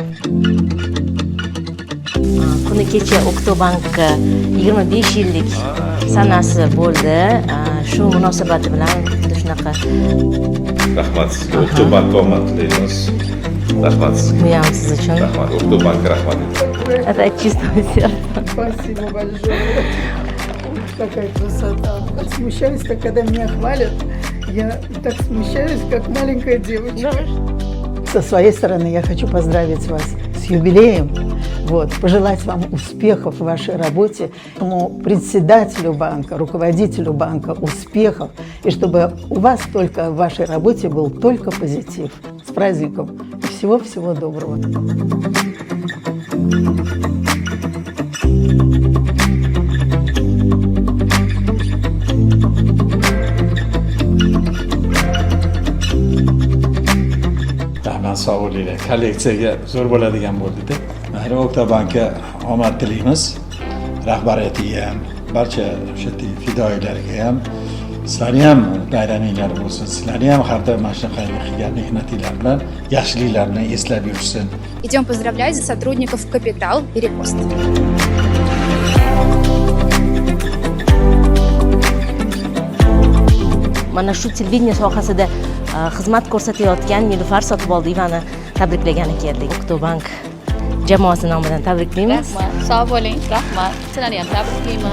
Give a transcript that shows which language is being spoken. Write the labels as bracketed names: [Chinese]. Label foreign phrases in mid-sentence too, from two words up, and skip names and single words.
[Uzbek] Kuni kecha Oktobank 25 yillik sanasi bo'ldi. Shu munosabati bilan shunaqa. Rahmat sizga, Oktobank omad tilaymiz. Rahmat sizga. Men siz uchun. Rahmat, Oktobank rahmat. [Russian] Это чисто сердце. Спасибо большое. Какая красота. Смущаюсь, так когда меня хвалят. Я так смущаюсь, как маленькая девочка. Со своей стороны я хочу поздравить вас с юбилеем. Пожелать вам успехов в вашей работе, председателю банка, руководителю банка успехов, и чтобы у вас только в вашей работе был только позитив. С праздником и всего-всего доброго. [Azerbaijani] Sağ olun. [Uzbek] Kolleksiyaga zo'r bo'ladigan bo'ldi-da. Oktobankka omad tilaymiz. Rahbariyatiga ham, barcha o'sha fidoyilarga ham, sizlarga ham bayraminglar bo'lsin. Sizlarga ham har doim mana shunaqangi qilgan mehnatinglar bilan yaxshiliklarni eslab yursin. [Russian] Идем поздравлять сотрудников Капитал и Репост. [Uzbek] Mana shu televideniya sohasida xizmat ko'rsatayotgan Nilufar Sotiboldiyevani tabriklagan keldik. Oktobank jamoasi nomidan tabriklaymiz. Rahmat, sog' bo'ling, rahmat. Sizlarni ham tabriklayman.